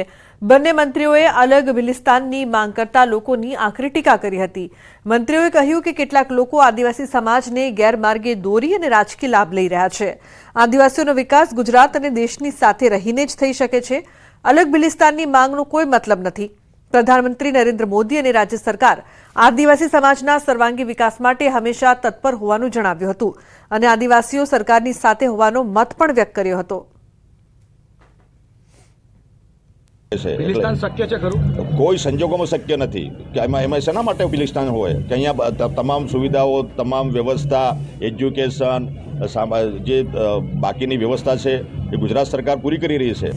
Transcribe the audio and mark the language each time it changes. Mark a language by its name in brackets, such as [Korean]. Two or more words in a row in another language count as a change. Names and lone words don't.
[Gujarati] બંને મંત્રીઓએ અલગ ભિલિસ્તાનની માંગ કરતા લોકોની આકરી ટીકા કરી હતી। મંત્રીઓએ કહ્યું કે કેટલાક લોકો આદિવાસી સમાજને ગેરમાર્ગે દોરી અને રાજકીય લાભ લઈ રહ્યા છે। આદિવાસીઓનો વિકાસ ગુજરાત અને દેશની સાથે રહીને જ થઈ શકે છે। અલગ ભિલિસ્તાનની માંગનો કોઈ મતલબ નથી। પ્રધાનમંત્રી નરેન્દ્ર મોદી અને રાજ્ય સરકાર આદિવાસી સમાજના સર્વાંગી વિકાસ માટે હંમેશા તત્પર હોવાનું જણાવ્યું હતું અને આદિવાસીઓ સરકારની સાથે હોવાનો મત પણ વ્યક્ત કર્યો હતો। ભિલિસ્તાન શક્ય છે ખરું? કોઈ સંજોગોમાં શક્ય નથી કે એમાં શેના માટે ભિલિસ્તાન હોય કે અહીંયા તમામ સુવિધાઓ, તમામ વ્યવસ્થા, એજ્યુકેશન, જે બાકીની વ્યવસ્થા છે એ ગુજરાત સરકાર પૂરી કરી રહી છે।